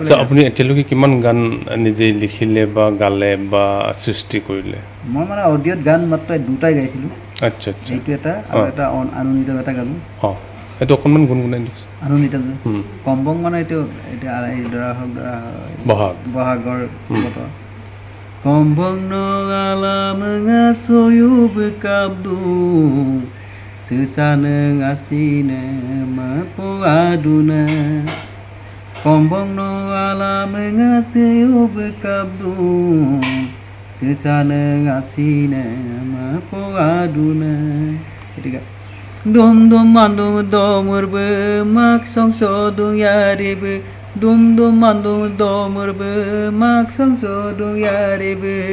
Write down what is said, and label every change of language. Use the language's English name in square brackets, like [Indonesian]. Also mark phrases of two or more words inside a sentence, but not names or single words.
[Assamese] আচ্ছা আপুনি এতিয়ালৈকে কিমান গান নিজে লিখিলে বা গালে বা সৃষ্টি কৰিলে মই মানে অডিঅ'ত গান মাত্ৰ দুটাই গাইছিলো আচ্ছা আচ্ছা এইটো এটা আৰু এটা আনন্দিত এটা গালো এটো অকমান গুণগুণাই দিছ আনন্দিত কম্বং মানে এইটো এটা দৰা বহাগৰ বতৰ [Mising] Kombong no alam ngasoyu bekabdu Sesana ngasine mapo aduna Kombong no alam ngasoyu bekabdu Sesana ngasine mapo aduna Ketiga Dom dom mandung domur be mak song sodung yarebe Dum dum mandung domur be mak sang sodung yare be